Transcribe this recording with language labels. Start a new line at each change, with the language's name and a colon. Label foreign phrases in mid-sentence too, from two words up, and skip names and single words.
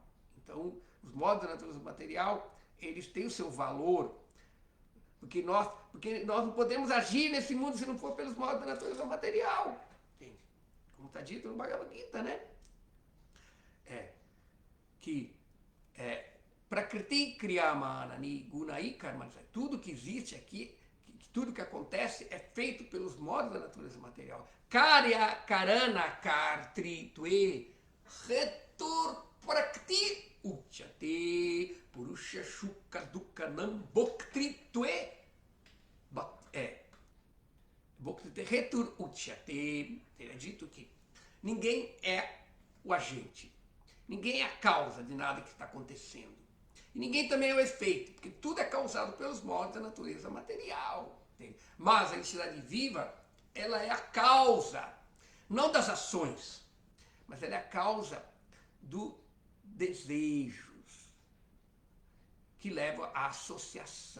Portuguese: Então, os modos da natureza material, eles têm o seu valor, porque nós não podemos agir nesse mundo se não for pelos modos da natureza material. Entende? Como está dito no Bhagavad Gita, né?
Sanskrit: प्रकृति क्रियमाणानि गुणै कर्माणि.
Portuguese: Tudo que existe aqui, tudo que acontece é feito pelos modos da natureza material.
Sanskrit: कार्य कारण कर्तृत्वे हेतुर् प्रकृति उच्यते पुरुष सुख दुःखानां भोक्तृत्वे हेतुर् उच्यते.
Portuguese: É dito que ninguém é o agente. Ninguém é a causa de nada que está acontecendo. E ninguém também é o efeito, porque tudo é causado pelos modos da natureza material. Entende? Mas a entidade viva, ela é a causa, não das ações, mas ela é a causa dos desejos que levam à associação.